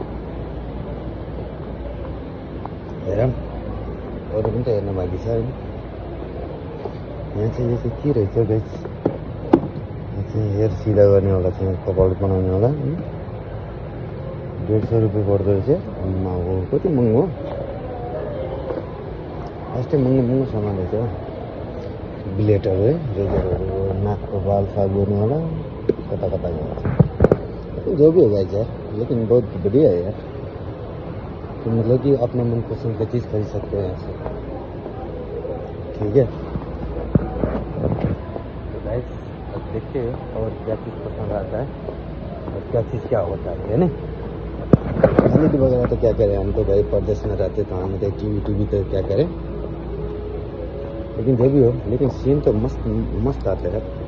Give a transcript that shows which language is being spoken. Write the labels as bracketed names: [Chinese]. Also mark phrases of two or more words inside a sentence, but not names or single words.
[Nepali] हेरौँ अरू पनि त हेर्न बाँकी छ होइन यहाँ चाहिँ यो चाहिँ के रहेछ गाइज यहाँ चाहिँ हेयर सिधा गर्नेवाला चाहिँ कपाल बनाउनेवाला होइन 150 रुपियाँ पर्दो रहेछ कति महँगो यस्तै महँगो सामान रहेछ ब्लेडहरू है रेजरहरू नाकको बाल साफ गर्नेवाला कता कता जान्छ [Hindi] जो भी हो गाइज यार लेकिन बहुत बढ़िया है यार तो मतलब कि अपना मनपसंद का चीज़ खरीद सकते हैं यहाँ से ठीक है तो गाइस अब देखते हैं और क्या चीज़ पसंद आता है और क्या चीज़ क्या होता है ना क्वालिटी वगैरह तो क्या करें हम तो भाई परदेश में रहते तो हमें तो टीवी तो क्या करें लेकिन जो भी हो लेकिन सीन तो मस्त आते हैं